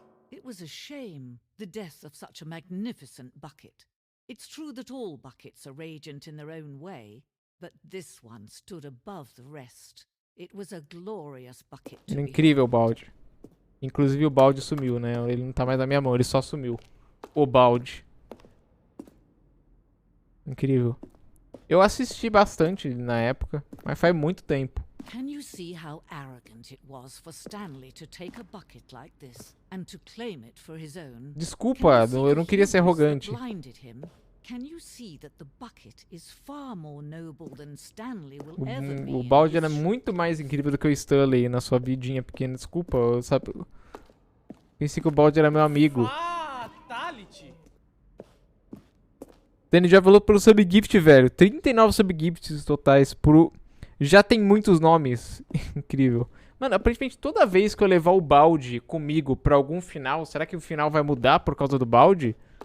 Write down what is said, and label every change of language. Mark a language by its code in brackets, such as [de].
[en] It was a shame, the death of such a magnificent bucket. It's true that all buckets are radiant in their own way, but this one stood above the rest. It was a glorious bucket to [pt] Era incrível o balde. Inclusive o balde sumiu, né? Ele não tá mais na minha mão, ele só sumiu. O balde. Incrível. Eu assisti bastante na época, mas faz muito tempo. [en] Can you see how arrogant it was for Stanley to take a bucket like this and to claim it for his own? [pt] Desculpa, eu não queria ser arrogante. [en] Can you see that the bucket is far more noble than Stanley will ever be? [pt] O balde era muito mais incrível do que o Stanley na sua vidinha pequena. Desculpa, eu pensei que o balde era meu amigo. [en] Fatality. [pt] Danny já falou pelo subgift, velho. 39 subgifts totais pro... Já tem muitos nomes. Incrível. Mano, aparentemente toda vez que eu levar o balde comigo pra algum final, será que o final vai mudar por causa do balde?